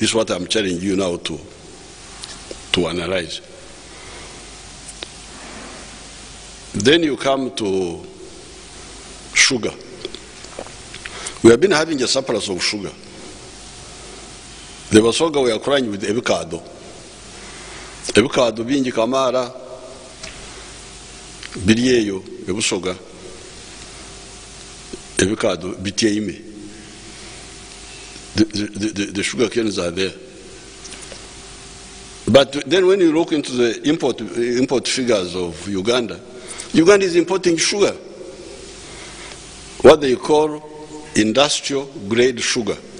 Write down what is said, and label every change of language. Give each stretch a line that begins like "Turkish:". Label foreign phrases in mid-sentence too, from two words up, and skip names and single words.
English: This is what I'm telling you now to analyze. Then you come to sugar. We have been having a surplus of sugar. The Basoga we are crying with ebikado.
Soga: Ebikado bingi kamara biriyeyo ebusoga. Ebikado bitiyeime.
English: The sugar canes are there. But then when you look into the import figures of Uganda, Uganda is importing sugar, what they call industrial grade sugar.